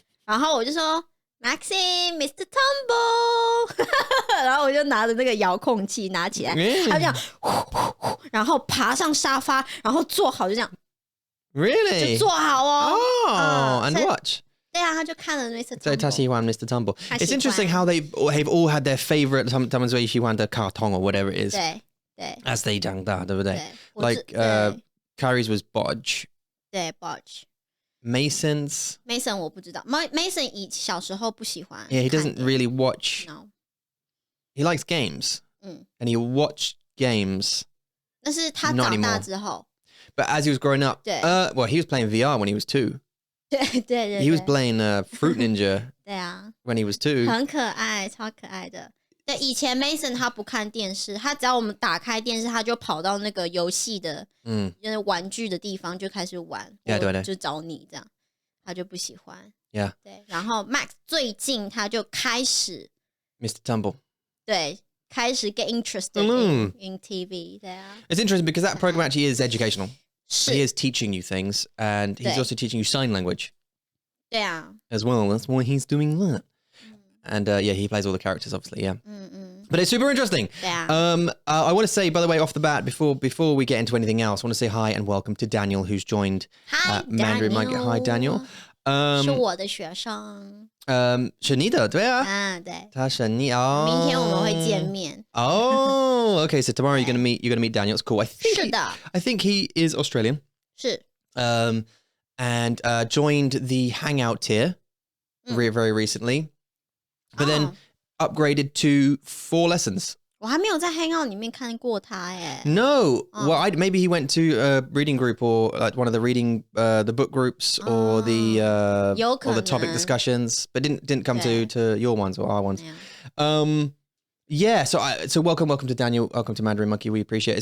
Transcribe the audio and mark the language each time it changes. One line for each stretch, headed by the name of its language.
Chinese: 然后我就说 Maxi Mr. Tumble 然后我就拿着那个遥控器拿起来，他就这样然后爬上沙发，然后坐好就这样
English: Really
Chinese: 就坐好哦
English: and watch
Chinese: 对啊，他就看了 Mr. Tumble。所以他喜欢 Mr. Tumble.
English: It's interesting how they've all had their favorite
Chinese: 他们最喜欢的卡通
English: or whatever it is.
Chinese: 对
English: As they
Chinese: 长大，对不对？对
English: Like Carrie's was Bodge.
Chinese: 对 Bodge.
English: Mason's
Chinese: 我不知道 Mason 小时候不喜欢
English: Yeah, he doesn't really watch. No. He likes games. And he watched games.
Chinese: 那是他长大之后
English: But as he was growing up,
Chinese: 对
English: well, he was playing VR when he was 2.
Chinese: 对
English: He was playing Fruit Ninja
Chinese: 对啊
English: when he was 2.
Chinese: 很可爱，超可爱的。对，以前 Mason 他不看电视，他只要我们打开电视，他就跑到那个游戏的，就是玩具的地方就开始玩，对，就找你这样，他就不喜欢。
English: Yeah.
Chinese: 对，然后 Max 最近他就开始
English: Mr. Tumble.
Chinese: 对，开始
English: get interested in TV
Chinese: 对啊。
English: It's interesting because that program actually is educational.
Chinese: 是
English: He is teaching you things, and he's
Chinese: 对
English: also teaching you sign language
Chinese: 对啊，
English: as well. That's why he's doing that. And yeah, he plays all the characters, obviously. Yeah, but it's super interesting.
Chinese: 对啊。
English: I want to say, by the way, off the bat, before we get into anything else, I want to say hi and welcome to Daniel, who's joined Hi, Mandarin Monkey. Hi, Daniel.
Chinese: 是我的学生。是你的，对啊。啊，对。他是你哦。明天我们会见面。
English: Oh, okay. So tomorrow you're gonna meet Daniel. It's cool. I think he is Australian.
Chinese: 是。
English: And joined the Hangout tier very recently, but then upgraded to 4 lessons.
Chinese: 我还没有在 Hangout 里面看过他耶。
English: No, well, maybe he went to a reading group or like one of the reading the book groups or the topic discussions, but didn't come to your ones or our ones. Yeah, so welcome to Daniel. Welcome to Mandarin Monkey. We appreciate it.